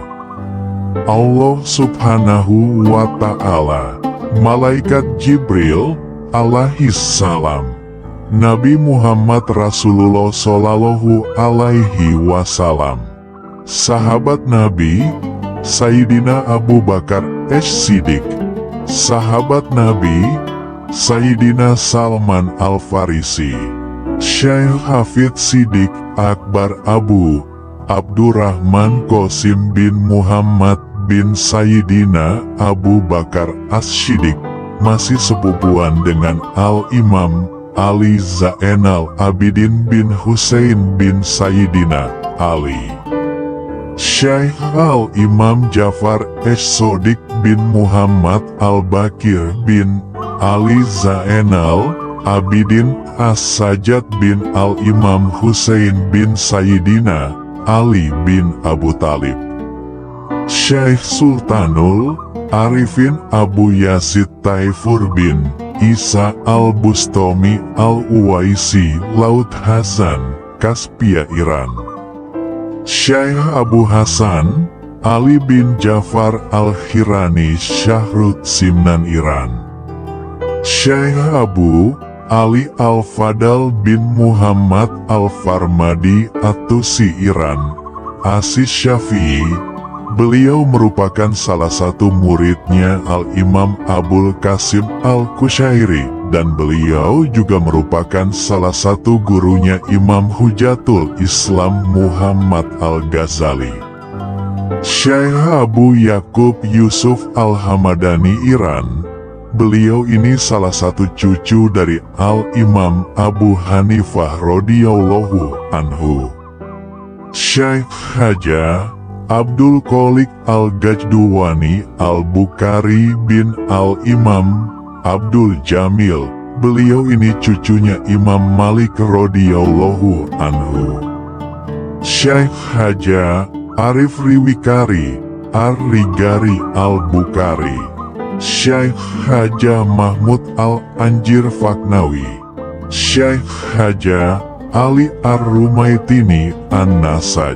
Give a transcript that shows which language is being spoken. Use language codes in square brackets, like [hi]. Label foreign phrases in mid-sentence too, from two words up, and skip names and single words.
[id] Allah [ar] سبحانه وتعالى, [id] Malaikat Jibril alaihissalam, Nabi Muhammad Rasulullah [ar] صلى الله عليه [id] Wasallam, sahabat Nabi Sayyidina Abu Bakar As-Siddiq, sahabat Nabi Sayyidina Salman Al-Farisi, Syekh Hafidz Siddiq Akbar Abu Abdurrahman Qasim bin Muhammad bin Sayyidina Abu Bakar As-Siddiq, masih sepupuan dengan Al-Imam Ali Zainal Abidin bin Husain bin Sayyidina Ali. Syekh Al-Imam Jafar Es-Sodik bin Muhammad Al-Bakir bin Ali Zainal Abidin As-Sajjad bin Al-Imam Husain bin Sayyidina Ali bin Abu Talib. Syekh Sultanul Arifin Abu Yazid Taifur bin Isa Al-Bustami Al-Uwaisi Laut Hasan, Kaspia, Iran. Syekh Abu Hasan Ali bin Jafar Al-Khirani Syahrut Simnan, Iran. Syekh Abu Ali Al-Fadal bin Muhammad Al-Farmadi At-Tusi, Iran. Asis Syafi'i. Beliau merupakan salah satu muridnya Al-Imam Abul Qasim Al-Kushairi, dan beliau juga merupakan salah satu gurunya Imam Hujatul Islam Muhammad Al-Ghazali. Syekh Abu Yakub Yusuf Al-Hamadani, Iran. Beliau ini salah satu cucu dari Al-Imam Abu Hanifah [ar] رضي الله عنه. [id] Syekh Haja Abdul Qolik Al-Gajduwani Al-Bukhari bin Al-Imam Abdul Jamil. Beliau ini cucunya Imam Malik [ar] رضي الله عنه. [id] Syekh Haja Arif Riwikari Ar-Rigari Al-Bukhari. Syekh Haja Mahmud Al-Anjir Faknawi. Syekh Haja Ali Ar-Rumaitini An-Nasaj.